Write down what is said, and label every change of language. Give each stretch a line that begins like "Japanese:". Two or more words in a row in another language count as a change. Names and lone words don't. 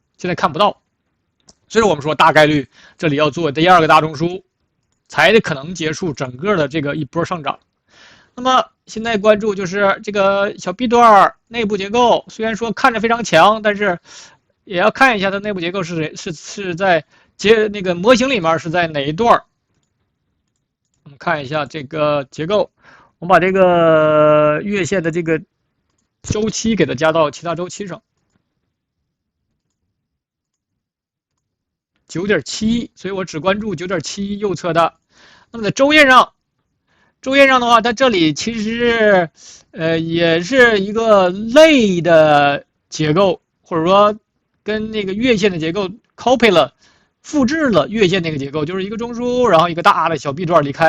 Chinese: 現在看不到，所以我們說大概率這裡要做第二個大中樞，才可能結束整個的這個一波上漲。那麼現在關注就是這個小 B 段內部結構，雖然說看着非常強，但是也要看一下它內部結構是在那個模型裡面是在哪一段。我們看一下這個結構，我們把這個月線的這個週期給它加到其他週期上。9.71，所以我只關注9.71右側的。那麼在週線上的話，它這裡其實也是一個類的結構，或者說跟那個月線的結構 copy 了，複製了月線那個結構，就是一個中樞，然後一個大的小 B 段離開。